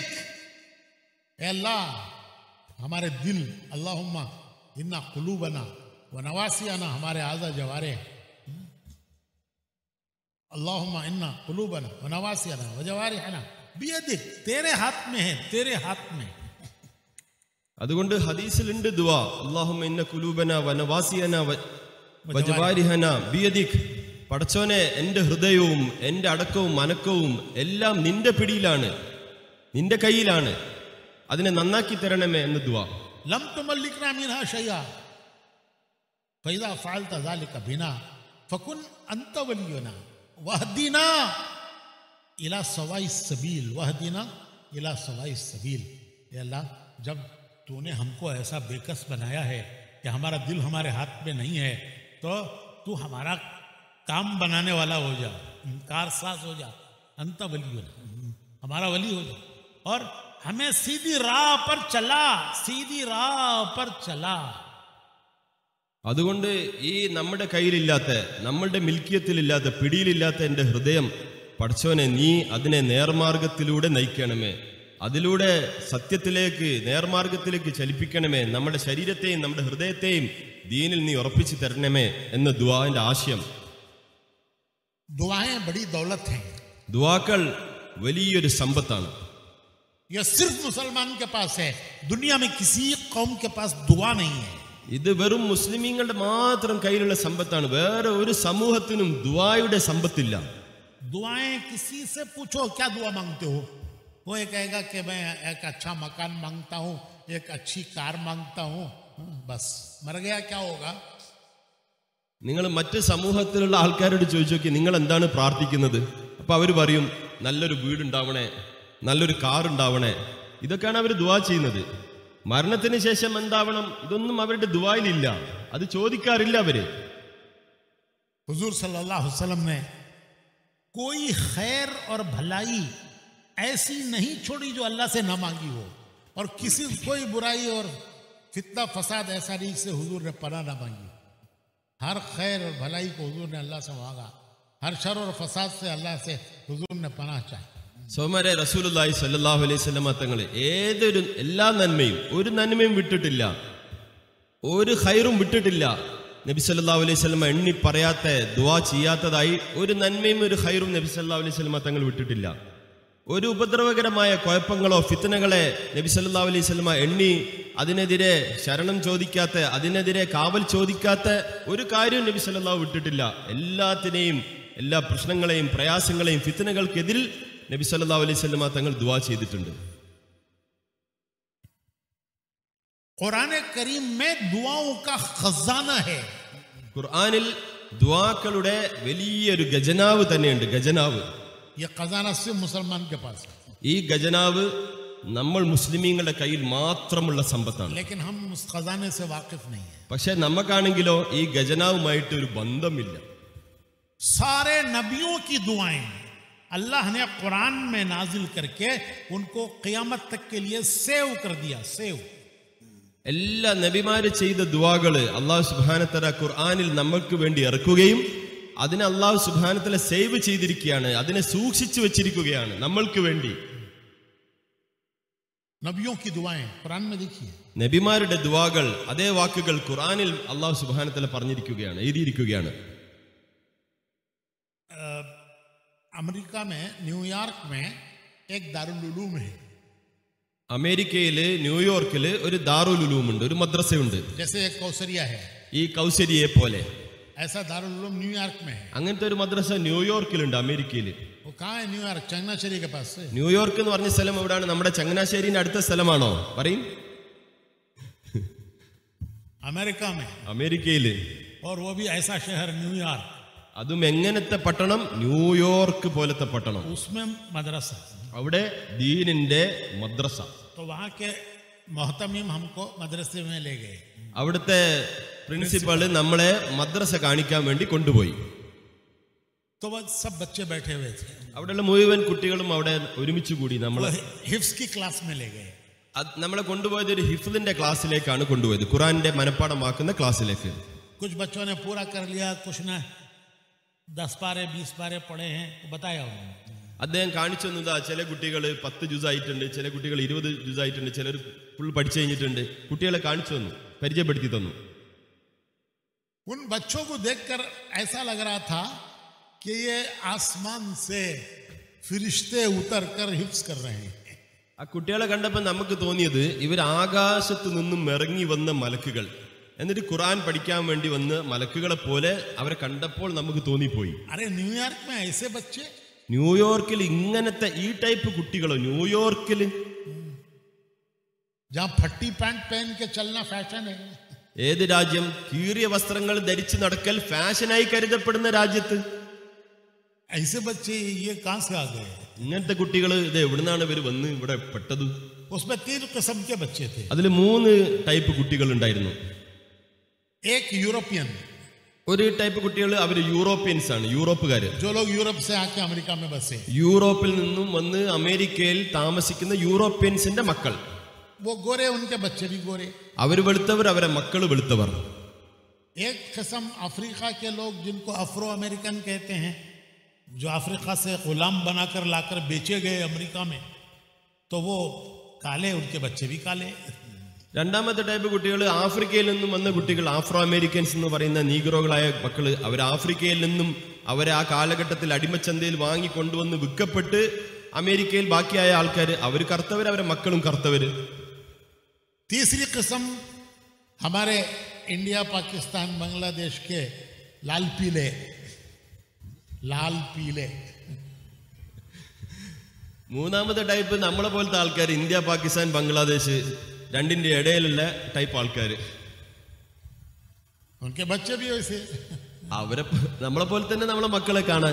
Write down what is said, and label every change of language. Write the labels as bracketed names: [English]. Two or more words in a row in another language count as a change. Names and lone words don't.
[Hindi] ए अल्लाह, हमारे दिल, [Arabic] اللهم إنا قلوبنا ونواصينا, [Hindi] हमारे आज़ा जवारे, [Arabic] اللهم إنا قلوبنا ونواصينا وجوارحنا بيدك, [Hindi] तेरे हाथ में है, तेरे हाथ में. [Malayalam] അതുകൊണ്ട് ഹദീസിലുണ്ട് ദുആ, [Arabic] اللهم إنا قلوبنا ونواصينا وجوارحنا بيدك. [Malayalam] പടച്ചോനെ, എൻ്റെ ഹൃദയവും എൻ്റെ അടക്കവും അനക്കവും എല്ലാം നിന്റെ പിടിയിലാണ്, നിന്റെ കയ്യിലാണ്, അതിനെ നന്നാക്കി തരണമേ എന്ന് ദുആ. [Arabic] لم تملكنا منها شيئا فإذا فعلت ذلك بنا فكن أنت ولينا واهدنا إلى سواء السبيل، واهدنا إلى سواء السبيل. [Hindi] या अल्लाह, जब तूने हमको ऐसा बेकस बनाया है कि हमारा दिल हमारे हाथ में नहीं है, तो तू हमारा काम बनाने वाला हो जा, कारसाज हो जा, [Arabic] أنت ولينا, [Hindi] हमारा वली हो जा, और हमें सीधी राह पर चला, सीधी राह पर चला. [Malayalam] അതുകൊണ്ട് ഈ നമ്മുടെ കയ്യിലില്ലാത്ത, നമ്മളുടെ മിൽക്കിയത്തിലില്ലാത്ത, പിടിയിലില്ലാത്ത എൻ്റെ ഹൃദയം പടച്ചോനെ, നീ അതിനെ നേർമാർഗത്തിലൂടെ നയിക്കണമേ, അതിലൂടെ സത്യത്തിലേക്ക്, നേർമാർഗത്തിലേക്ക് ചലിപ്പിക്കണമേ, നമ്മുടെ ശരീരത്തെയും നമ്മുടെ ഹൃദയത്തെയും ദീനിൽ നീ ഉറപ്പിച്ചു തരണമേ എന്ന ദുആന്റെ ആശയം. [Hindi] दुआएं बड़ी दौलत हैं. [Malayalam] ദുആക്കൾ വലിയൊരു സമ്പത്താണ്. [Hindi] यह सिर्फ मुसलमान के पास है, दुनिया में किसी कौम के पास दुआ नहीं है. [Malayalam] ഇത് വെറും മുസ്ലിമീങ്ങളുടെ മാത്രം കയ്യിലുള്ള സമ്പത്താണ്. വേറെ ഒരു സമൂഹത്തിനും ദുആയുടെ സമ്പത്തില്ല. [Hindi] दुआएं किसी से पूछो, क्या दुआ मांगते हो, वो ये कहेगा कि मैं एक अच्छा मकान मांगता हूँ, एक अच्छी कार मांगता हूँ, बस. मर गया क्या होगा? [Malayalam] നിങ്ങൾ മറ്റ് സമൂഹത്തിലുള്ള ആൾക്കാരോട് ചോദിച്ചു നോക്കി, നിങ്ങൾ എന്താണ് പ്രാർത്ഥിക്കുന്നത്? അപ്പൊ അവർ പറയും, നല്ലൊരു വീടുണ്ടാവണേ, നല്ലൊരു കാർ ഉണ്ടാവണേ. ഇതൊക്കെയാണ് അവർ ദുആ ചെയ്യുന്നത്. മരണത്തിന് ശേഷം എന്താവണം, ഇതൊന്നും അവരുടെ ദുആയിലില്ല, അത് ചോദിക്കാറില്ല അവര്. [Hindi] हुजूर [Arabic] صلى الله عليه وسلم [Hindi] ने कोई खैर और भलाई ऐसी नहीं छोड़ी जो अल्लाह से ना मांगी हो, और किसी कोई बुराई और फितना फसाद ऐसा नहीं से हुजूर ने पनाह ना मांगी. हर खैर और भलाई को हुजूर ने अल्लाह से मांगा, हर शर और फसाद से अल्लाह से हुजूर ने पनाह चाही. [Malayalam] സോമരെ, റസൂലുള്ളാഹി [Arabic] صلى الله عليه وسلم [Malayalam] തങ്ങൾ ഏതൊരു എല്ലാ നന്മയും, ഒരു നന്മയും വിട്ടിട്ടില്ല, ഒരു ഖൈറും വിട്ടിട്ടില്ല. നബി [Arabic] صلى الله عليه وسلم [Malayalam] എണ്ണി പറയാത്ത, ദുആ ചെയ്യാത്തതായി ഒരു നന്മയും ഒരു ഖൈറും നബി [Arabic] صلى الله عليه وسلم [Malayalam] തങ്ങൾ വിട്ടിട്ടില്ല. ഒരു ഉപദ്രവകരമായ കുഴപ്പങ്ങളോ ഫിത്നകളെ നബി [Arabic] صلى الله عليه وسلم [Malayalam] എണ്ണി അതിനെതിരെ ശരണം ചോദിക്കാത്ത, അതിനെതിരെ കാവൽ ചോദിക്കാത്ത ഒരു കാര്യവും നബി സല്ലല്ലാഹു വിട്ടിട്ടില്ല. എല്ലാത്തിനെയും, എല്ലാ പ്രശ്നങ്ങളെയും പ്രയാസങ്ങളെയും ഫിത്നകൾക്കെതിരിൽ നബി [Arabic] صلى الله عليه وسلم [Malayalam] തങ്ങൾ ദുആ ചെയ്തിട്ടുണ്ട്. [Hindi] कुरान करीम में दुआओं का खजाना है. [Malayalam] ഖുർആനിൽ ദുആക്കളുടെ വലിയൊരു ഖജനാവ് തന്നെയുണ്ട്. ഖജനാവ്, [Hindi] ये खजाना सिर्फ मुसलमान के पास है, [Malayalam] ഈ ഖജനാവ് നമ്മൾ മുസ്ലിമീങ്ങളുടെ കയ്യിൽ മാത്രമുള്ള സമ്പത്താണ്. [Hindi] लेकिन हम उस खजाने से वाकिफ नहीं है. [Malayalam] പക്ഷെ നമുക്കാണെങ്കിലോ ഈ ഖജനാവുമായിട്ട് ഒരു ബന്ധമില്ല. [Hindi] सारे नबियों की दुआएं अल्लाह ने कुरान में नाजिल करके उनको क़यामत तक के लिए सेव कर दिया. सेव [Malayalam] എല്ലാ നബിമാര് ചെയ്ത ദുആകള് [Arabic] الله سبحانه وتعالى [Malayalam] ഖുർആനിൽ നമുക്ക് വേണ്ടി ഇറക്കുകയും അതിനെ [Arabic] الله سبحانه وتعالى [Malayalam] സേവ് ചെയ്തിരിക്കുകയാണ്, അതിനെ സൂക്ഷിച്ചു വെച്ചിരിക്കുകയാണ് നമ്മൾക്ക് വേണ്ടി. [Hindi] नबियों की दुआएं कुरान में देखिए. [Malayalam] നബിമാരുടെ ദുആകൾ അതേ വാക്കുകൾ ഖുർആനിൽ [Arabic] الله سبحانه وتعالى [Malayalam] പറഞ്ഞിരിക്കുകയാണ്, എഴുതിയിരിക്കുകയാണ്. [Hindi] अमेरिका में न्यूयॉर्क में एक दारुल उलूम है. [Malayalam] അമേരിക്കയില് ന്യൂയോർക്കില് ഒരു ദാറുൽ ഉലൂം ഉണ്ട്, ഒരു മദ്രസയുണ്ട്. [Hindi] जैसे एक कौसरिया है, [Malayalam] ഈ കൗസരിയെ പോലെ [Hindi] ऐसा दारुल उलूम न्यूयॉर्क में है. [Malayalam] അങ്ങനത്തെ ഒരു മദ്രസ ന്യൂയോർക്കിലുണ്ട്, അമേരിക്കയില്. [Hindi] वो कहाँ है? न्यूयॉर्क चंगनाश्ശേരി के पास से. [Malayalam] ന്യൂയോർക്ക് എന്ന് പറഞ്ഞ സ്ഥലം എവിടെയാണ്? നമ്മുടെ ചങ്ങനാശ്ശേരിന്റെ അടുത്ത സ്ഥലമാണോ? പറയും. [Hindi] अमेरिका में, [Malayalam] അമേരിക്കയില്. [Hindi] और वो भी ऐसा शहर न्यूयॉर्क, [Malayalam] അതും എങ്ങനത്തെ പട്ടണം? ന്യൂയോർക്ക് പോലത്തെ പട്ടണം. [Hindi] उसमें मदरसा. [Malayalam] അവിടെ ദീനിന്റെ മദ്രസ. [Hindi] तो वहाँ के मोहतमीम हमको मदरसे में ले गए. [Malayalam] അവിടുത്തെ പ്രിൻസിപ്പൾ നമ്മളെ മദ്രസ കാണിക്കാൻ വേണ്ടി കൊണ്ടുപോയി. [Hindi] तो वो सब बच्चे बैठे हुए थे, [Malayalam] അവിടെയുള്ള മുഴുവൻ കുട്ടികളും അവിടെ ഒരുമിച്ച് കൂടി നമ്മളെ [Hindi] हिफ्स की क्लास में ले गए. [Malayalam] നമ്മളെ കൊണ്ടുപോയത് ഒരു ഹിഫ്ലിന്റെ ക്ലാസ്സിലേക്കാണ് കൊണ്ടുപോയത്, ഖുറാന്റെ മനപ്പാഠമാക്കുന്ന ക്ലാസ്സിലേക്ക്. कुछ बच्चों ने पूरा कर लिया, कुछ ने 10 पारे 20 पारे पढ़े हैं, बताया उन्होंने. അദ്ദേഹം കാണിച്ചു തന്നതാ, ചില കുട്ടികൾ 10 ജുസായിട്ടുണ്ട്, ചില കുട്ടികൾ 20 ജുസായിട്ടുണ്ട്, ചിലർ ഫുൾ പഠിച്ചു കഴിഞ്ഞിട്ടുണ്ട്. കുട്ടികളെ കാണിച്ചു തന്നു, പരിചയപ്പെടുത്തി തന്നു. [Hindi] उन बच्चों को देखकर ऐसा लग रहा था कि ये आसमान से फरिश्ते उतर कर हिफ्स कर रहे हैं. [Malayalam] ആ കുട്ടികളെ കണ്ടപ്പോൾ നമുക്ക് തോന്നിയത് ഇവർ ആകാശത്ത് നിന്നും ഇറങ്ങി വന്ന മലക്കുകൾ, എന്നിട്ട് ഖുർആൻ പഠിക്കാൻ വേണ്ടി വന്ന് മലക്കുകളെ പോലെ അവരെ കണ്ടപ്പോൾ നമുക്ക് തോന്നിപ്പോയി. [Hindi] अरे न्यूयॉर्क में ऐसे बच्चे, [Malayalam] ന്യൂയോർക്കിൽ ഇങ്ങനത്തെ ഈ ടൈപ്പ് കുട്ടികളോ? ന്യൂയോർക്കിൽ [Hindi] जहां फट्टी पैंट पहन के चलना फैशन है. [Malayalam] ഏത് രാജ്യം? കീറിയ വസ്ത്രങ്ങൾ ധരിച്ച് നടക്കൽ ഫാഷനായി കരുതപ്പെടുന്ന രാജ്യത്ത് [Hindi] ऐसे बच्चे ये कहां से आ गए? [Malayalam] ഇങ്ങനത്തെ കുട്ടികൾ ഇത് എവിടുന്നാണ് ഇവർ വന്ന് ഇവിടെ പെട്ടത്? [Hindi] उसमें 3 किस्म के बच्चे थे. [Malayalam] അതിൽ 3 ടൈപ്പ് കുട്ടികൾ ഉണ്ടായിരുന്നു. [Hindi] एक यूरोपियन, [Malayalam] ഒരു ടൈപ്പ് കുട്ടികൾ അവര് യൂറോപ്യൻസ് ആണ്, യൂറോപ്പുകാര്. [Hindi] जो लोग यूरोप से आके अमेरिका में बसे, [Malayalam] യൂറോപ്പിൽ നിന്നും വന്ന് അമേരിക്കയിൽ താമസിക്കുന്ന യൂറോപ്യൻസിന്റെ മക്കൾ. [Hindi] वो गोरे, उनके बच्चे भी गोरे. [Malayalam] അവർ വെളുത്തവർ, അവരെ മക്കൾ വെളുത്തവർ. [Hindi] एक किस्म अफ्रीका के लोग जिनको [English] Afro American [Hindi] कहते हैं, जो अफ्रीका से गुलाम बनाकर लाकर बेचे गए अमेरिका में, तो वो काले, उनके बच्चे भी काले. [Malayalam] രണ്ടാമത്തെ ടൈപ്പ് കുട്ടികൾ ആഫ്രിക്കയിൽ നിന്നും വന്ന കുട്ടികൾ, [English] Afro Americans [Malayalam] എന്ന് പറയുന്ന നീഗ്രോകളായ മക്കള്. അവർ ആഫ്രിക്കയിൽ നിന്നും അവരെ ആ കാലഘട്ടത്തിൽ അടിമച്ചന്തയിൽ വാങ്ങി കൊണ്ടുവന്ന് വിൽക്കപ്പെട്ട് അമേരിക്കയിൽ ബാക്കിയായ ആൾക്കാർ, അവർ കറുത്തവർ, അവരെ മക്കളും കറുത്തവര്. [Hindi] तीसरी किस्म हमारे इंडिया, पाकिस्तान, बांग्लादेश के लाल पीले. [Malayalam] മൂന്നാമത്തെ ടൈപ്പ് നമ്മളെ പോലത്തെ ആൾക്കാർ, ഇന്ത്യ, പാകിസ്ഥാൻ, ബംഗ്ലാദേശ് രണ്ടിന്റെ ഇടയിലുള്ള ടൈപ്പ് ആൾക്കാർ. [Hindi] उनके बच्चे भी वैसे. [Malayalam] അവരെ നമ്മളെ പോലെ തന്നെ നമ്മളെ മക്കളെ കാണാൻ.